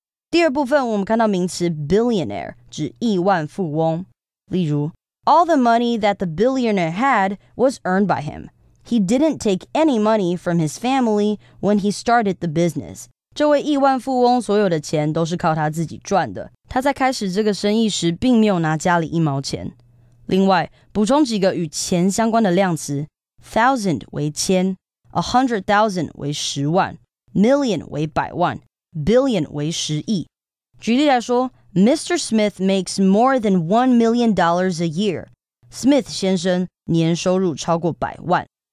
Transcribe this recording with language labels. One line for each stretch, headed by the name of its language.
Chinese: 第二部分我们看到名词 billionaire 指亿万富翁，例如
English: All the money that the billionaire had was earned by him. He didn't take any money from his family when he started the business.
Chinese: 这位亿万富翁所有的钱都是靠他自己赚的，他在开始这个生意时并没有拿家里一毛钱。另外，补充几个与钱相关的量词 thousand 为千 100,000 为10万 million 为百万 billion 为10亿。举例来说Mr.
English: Smith makes more than $1 million a year.
Chinese: Smith 先生年收入超过100万。